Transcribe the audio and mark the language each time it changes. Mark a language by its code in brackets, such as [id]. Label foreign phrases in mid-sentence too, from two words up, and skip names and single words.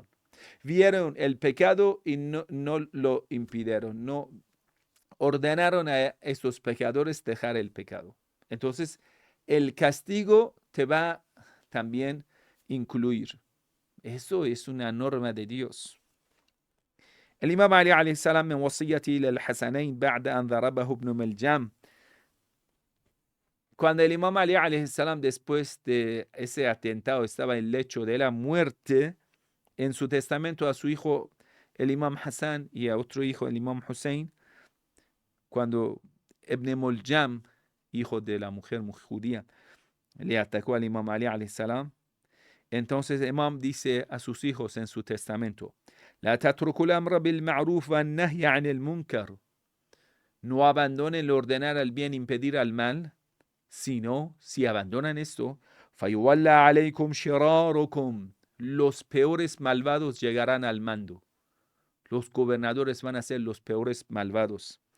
[es] Vieron el pecado y no lo impidieron, no ordenaron a esos pecadores dejar el pecado. Entonces, el castigo te va también incluir. Eso es una norma de Dios. El Imam Ali [ar] عليه السلام من وصيته إلى الحسنين بعد أن ضربه ابن ملجام. [es] Cuando el Imam Ali [ar] عليه السلام, [es] después de ese atentado, estaba en el lecho de la muerte, en su testamento a su hijo el Imam Hassan y a otro hijo el Imam Hussein, cuando Ibn Muljam, hijo de la mujer judía, le atacó al Imam Ali [ar] عليه السلام, [es] entonces el Imam dice a sus hijos en su testamento, [ar] لا تتركوا الأمر بالمعروف والنهي عن المنكر. [es] No abandonen el ordenar al bien, impedir al mal, sino si abandonan esto, [ar] فيولى عليكم شراركم. [es] Los peores malvados llegarán al mando. Los gobernadores van a ser los peores malvados.